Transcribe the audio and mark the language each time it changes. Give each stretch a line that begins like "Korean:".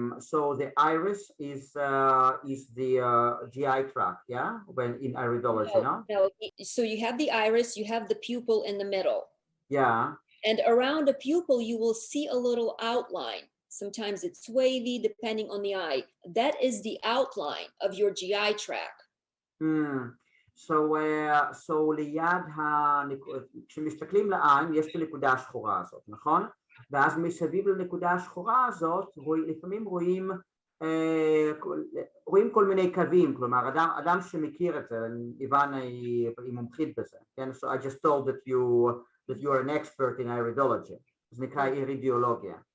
English: So the iris is the GI tract, yeah, when in iridology, no? No. So you have the iris, you have the pupil in the middle. Yeah. And around the pupil, you will see a little outline. Sometimes it's wavy, depending on the eye. That is the outline of your GI tract.
Hebrew: So ליד כשמסתכלים לעין, יש את הנקודה השחורה הזאת, נכון? ואז מסביב לנקודה השחורה הזאת, לפעמים רואים כל מיני קווים, כלומר, אדם שמכיר את זה, איוון היא מומחית בזה, כן?
English: So I just told that you are an expert in iridology,
Hebrew: זה נקרא אירידיאולוגיה.